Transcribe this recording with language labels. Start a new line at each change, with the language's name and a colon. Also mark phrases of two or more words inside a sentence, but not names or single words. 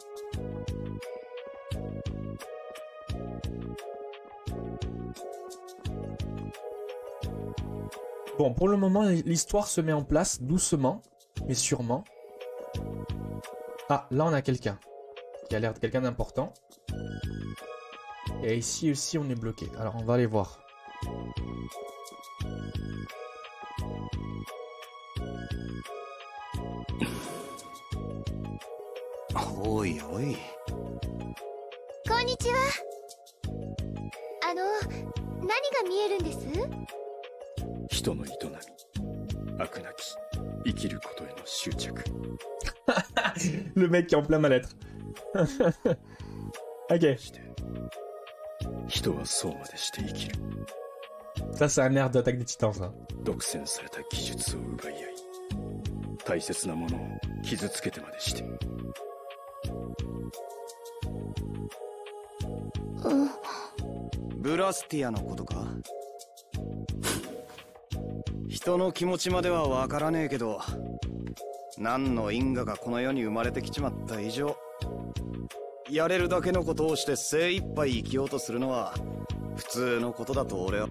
French: Bon, pour le moment, l'histoire se met en place doucement, mais sûrement. Ah, là on a quelqu'un qui a l'air de quelqu'un d'important. Et ici aussi on est bloqué. Alors on va aller voir.
Japanese: おいおい。こんにちは。何が見えるんです？人の営み、悪なき生きることへの執着。
French: Le mec qui est en plein mal-être. Ok.
Japanese: 人はそうまでして生きる。
French: Ça, c'est un air d'Attaque des Titans, ça.
Japanese: 独占された技術を奪い合い、大切なものを傷つけてまでして。ブラスティアのことか？人の気持ちまではわからねえけど、何の因果がこの世に生まれてきちまった以上、やれるだけのことをして精一杯生きようとするのは普通のことだと俺は。